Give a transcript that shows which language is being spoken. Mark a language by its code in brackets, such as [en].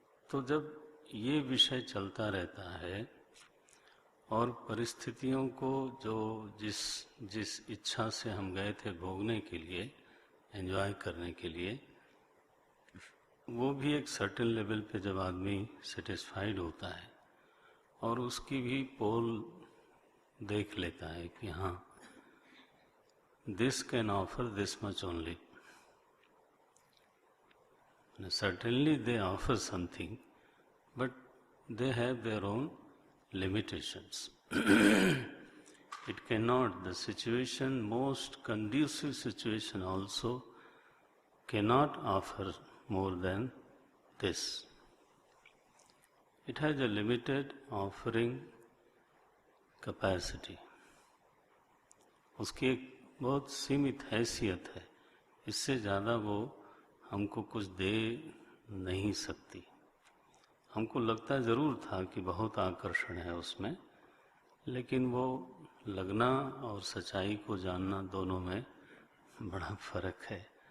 [hi] तो जब ये विषय चलता रहता है और परिस्थितियों को जो जिस इच्छा से हम गए थे भोगने के लिए, एंजॉय करने के लिए, वो भी एक सर्टेन लेवल पे जब आदमी सेटिस्फाइड होता है और उसकी भी पोल देख लेता है कि हाँ, [en] This can offer this much only, certainly they offer something, but they have their own limitations. It cannot, the situation, most conducive situation also cannot offer more than this. It has a limited offering capacity. [hi] उसकी एक बहुत सीमित हैसियत है, इससे ज़्यादा वो हमको कुछ दे नहीं सकती। हमको लगता ज़रूर था कि बहुत आकर्षण है उसमें, लेकिन वो लगना और सच्चाई को जानना दोनों में बड़ा फर्क है।